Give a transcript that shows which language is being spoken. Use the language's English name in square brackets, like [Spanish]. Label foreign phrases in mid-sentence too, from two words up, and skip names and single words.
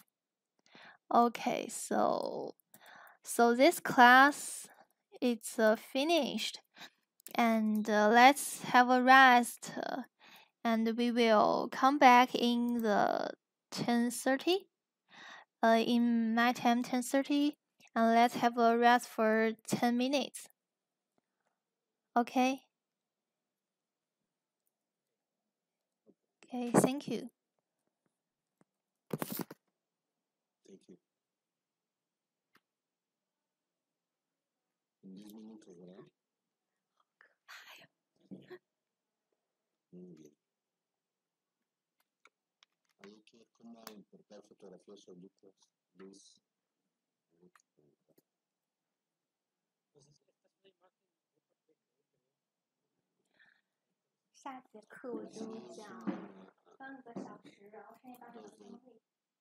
[English] Okay, so this class it's finished, and let's have a rest, and we will come back in the 10:30 in my time 10:30, and let's have a rest for 10 minutes. Okay, thank you. Thank you. [Spanish] En 10 minutos, ¿verdad? Muy bien. Hay que cómo importar fotografías solitas, Luis. Pues esta es una imagen muy perfecta, pero [Chinese] 下节课我就讲半个小时，然后剩下半个小时会。